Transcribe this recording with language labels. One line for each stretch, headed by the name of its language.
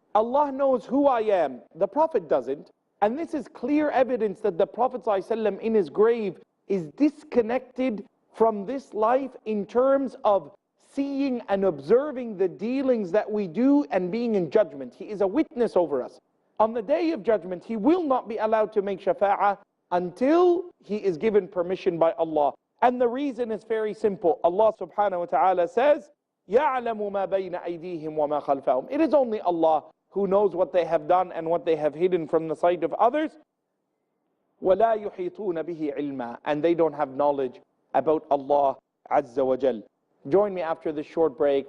English: Allah knows who I am. The Prophet doesn't. And this is clear evidence that the Prophet ﷺ in his grave is disconnected from this life in terms of seeing and observing the dealings that we do and being in judgment. He is a witness over us. On the day of judgment, he will not be allowed to make shafa'ah until he is given permission by Allah. And the reason is very simple. Allah subhanahu wa ta'ala says,
Arabic: يَعْلَمُ مَا بَيْنَ أَيْدِيهِمْ وَمَا خَلْفَهُم.
English: It is only Allah who knows what they have done and what they have hidden from the sight of others.
Arabic: وَلَا يُحِيطُونَ بِهِ عِلْمًا.
English: And they don't have knowledge about Allah Azza wa Jal. Join me after this short break.